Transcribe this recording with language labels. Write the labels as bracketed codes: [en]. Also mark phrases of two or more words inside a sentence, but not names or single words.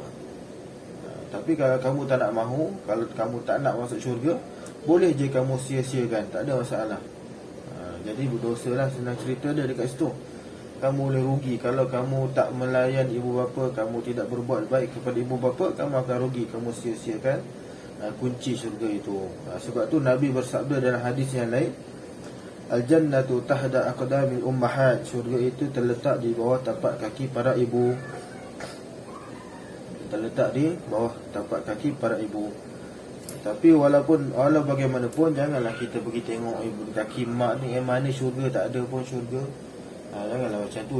[ms] Tapi kalau kamu tak nak mahu, kalau kamu tak nak masuk syurga, boleh je kamu sia-siakan, tak ada masalah. Jadi berdosa lah, senang cerita dia dekat situ. Kamu boleh rugi kalau kamu tak melayan ibu bapa, kamu tidak berbuat baik kepada ibu bapa, kamu akan rugi, kamu sia-siakan kunci syurga itu. Sebab tu Nabi bersabda dalam hadis yang lain, [ar] "الجنة تحت أقدام الأمهات." [ms] Syurga itu terletak di bawah tapak kaki para ibu. Terletak di bawah tapak kaki para ibu. Tapi walau bagaimanapun, janganlah kita pergi tengok ibu kaki mak ni, yang mana syurga tak ada pun syurga. Janganlah macam tu.